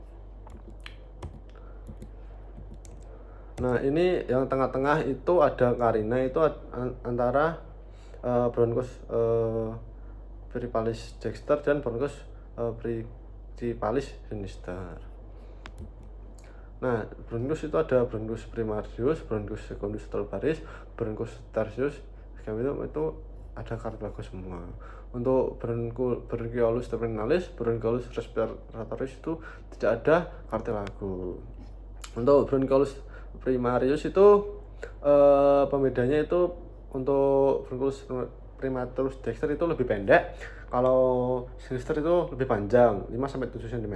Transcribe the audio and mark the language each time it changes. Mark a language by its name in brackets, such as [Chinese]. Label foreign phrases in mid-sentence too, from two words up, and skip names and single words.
[Indonesian] Nah, ini yang tengah-tengah itu ada karina, itu antara [Latin] bronchus principalis dexter [Indonesian] dan [Latin] bronchus principalis sinister. Nah, bronchus [Indonesian] itu ada [Latin] bronchus primarius, bronchus secundus tulbaris, bronchus tertius, [Indonesian] itu ada cartilago semua. Untuk [Latin] bronchiolus terminalis, bronchiolus respiratoris [Indonesian] itu tidak ada cartilago. Untuk [Latin] bronchiolus primarius [Indonesian] itu pembedanya itu untuk [Latin] bronchiolus primatus dexter [Indonesian] itu lebih pendek, kalau sinister itu lebih panjang 5-7 cm.